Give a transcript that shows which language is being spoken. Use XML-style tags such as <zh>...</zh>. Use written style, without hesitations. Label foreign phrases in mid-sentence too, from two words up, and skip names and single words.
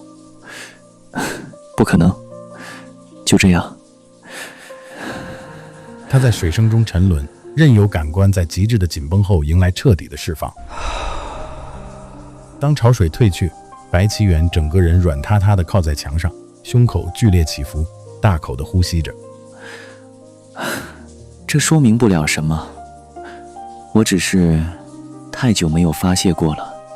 <zh>不可能，就這樣。他在水聲中沉淪，任由感官在極致的緊繃後迎來徹底的釋放。當潮水退去，白齊遠整個人軟塌塌地靠在牆上，胸口剧烈起伏，大口地呼吸着。這說明不了什麼，我只是太久沒有發洩過了。</zh>